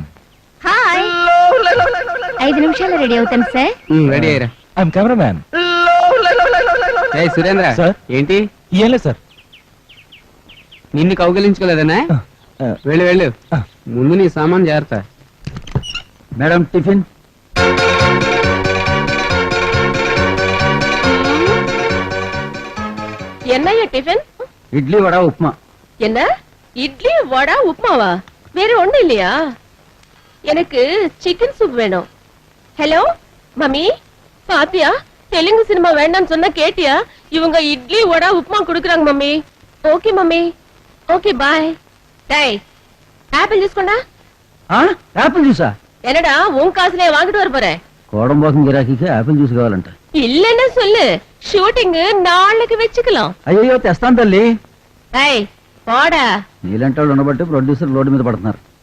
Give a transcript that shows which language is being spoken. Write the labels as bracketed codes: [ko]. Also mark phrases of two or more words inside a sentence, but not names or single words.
[te] హాయ్. 5 నిమిషాల్లో రెడీ అవుతాను సార్. రెడీ అయ్యారా? [en] I'm cameraman. [te] సురేంద్ర సార్. ఏంటి? ఏం లేదు సార్. నిన్ను కౌగలించుకోలేదనా? వెళ్ళు వెళ్ళు, ముందు నీ సామాన్ జాగ్రత్త. మేడం టిఫిన్. [ta] என்னையா டிஃபன்? [te] ఇడ్లీ వడ ఉప్మా. [ta] என்ன இட்லி வடை உப்புமாவா? வேற ஒண்ணும் இல்லையா? எனக்கு [en] chicken soup [ta] வேணும். [en] Hello mummy, [ta] பாத்தியா தெலுங்கு சினிமா வேண்டாம்னு சொன்னா கேட்டியா? இவங்க இட்லி வடை உப்புமா குடுக்குறாங்க மம்மி. [en] Okay mummy, okay bye. [ta] டேய் [en] apple juice [ta] கொண்டா. [te] యాపిల్ జ్యూసా? [ta] என்னடா உன் காசுலயே வாங்கிட்டு வர போறேன். [te] కోడంబోసం గిరాకీకి [en] apple juice [te] కావాలంట. [ta] இல்லன்னு சொல்லு, ஷூட்டிங் நாளைக்கு வெச்சுக்கலாம். [te] అయ్యో తెస్తాను తల్లి. [ta] டேய் போடா. [te] నీలంటి వాళ్ళు ఉండబట్టి ప్రొడ్యూసర్ రోడ్డు మీద పడుతున్నారు.